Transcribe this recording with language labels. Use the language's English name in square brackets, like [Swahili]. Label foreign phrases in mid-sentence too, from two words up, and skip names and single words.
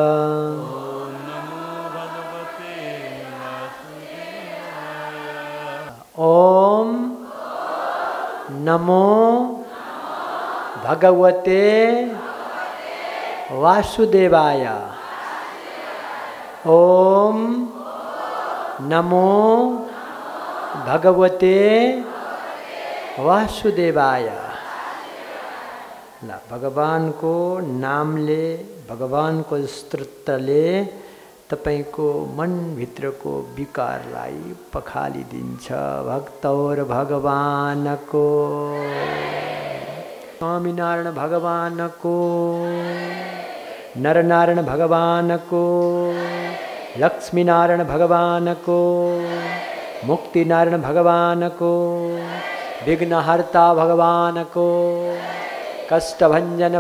[Sanskrit] ओम नमो भगवते वासुदेवाय। ओम नमो भगवते वासुदेवाय। [Nepali] ल भगवान को नामले, भगवान को स्तोत्रले तपाईको मनभित्रको विकारलाई पखालिदिन्छ। भक्तौर भगवानको, स्वामीनारायण भगवानको, नरनारायण भगवानको, लक्ष्मीनारायण भगवानको, मुक्तिनारायण भगवानको, विघ्नहर्ता भगवानको, कष्टभञ्जन